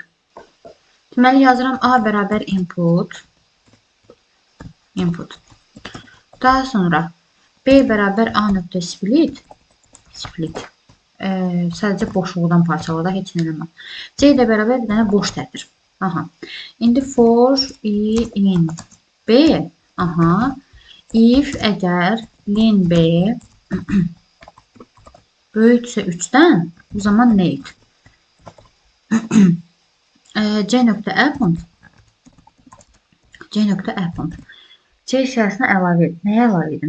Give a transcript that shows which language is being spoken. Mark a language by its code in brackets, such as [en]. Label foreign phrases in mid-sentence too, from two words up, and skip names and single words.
[az] Deməli, yazıram A bərabər input. Daha sonra B bərabər A nöqtə split. Sadəcə boşluqdan parçaladaq, heç nə eləməm. C ilə bərabər bir dənə boş tətir. İndi [en] for I in B. [az] If əgər lin B böyüksə 3-dən, o zaman nə et? C.Apple C siyahısına əlavə edin. Nəyə əlavə edin?